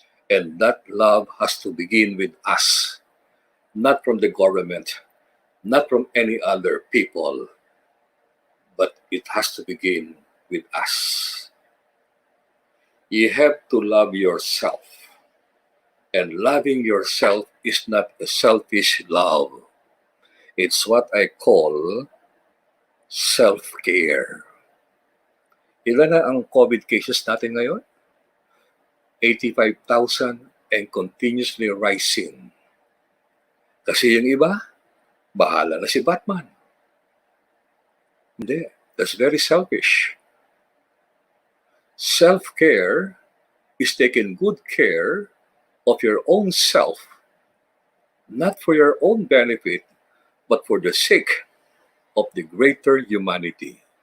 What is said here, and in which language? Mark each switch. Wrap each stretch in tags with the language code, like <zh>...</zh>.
<en>And that love has to begin with us, not from the government, not from any other people, but it has to begin with us. You have to love yourself. And loving yourself is not a selfish love. It's what I call self-care.</en> <tl>Ilan na ang COVID cases natin ngayon?</tl> <en>85,000 and continuously rising.</en> <tl>Kasi yung iba, bahala na si Batman. Hindi.</tl> <en>That's very selfish. Self-care is taking good care of your own self, not for your own benefit, but for the sake of the greater humanity.</en>